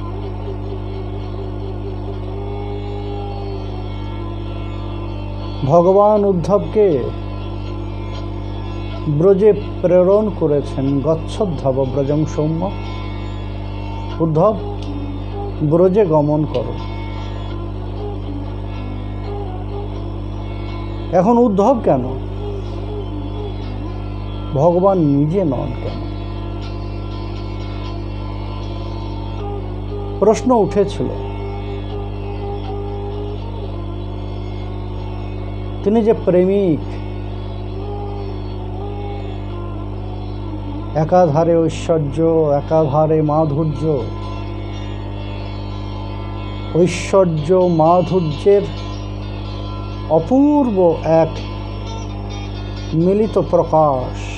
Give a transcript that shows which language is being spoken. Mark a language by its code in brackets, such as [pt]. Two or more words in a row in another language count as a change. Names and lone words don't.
[bn] ভগবান উদ্ধব কে ব্রজে প্রেরণ করেছেন [sa] गच्छोद्धव ब्रजं सौम्य। [bn] উদ্ধব ব্রজে গমন করো। এখন उद्धव কেন, ভগবান নিজে নন কেন? প্রশ্ন উঠেছিল। তিনি যে প্রেমিক, একাধারে ঐশ্বর্য একাধারে মাধুর্য, ঐশ্বর্য মাধুর্যের অপূর্ব এক মিলিত প্রকাশ।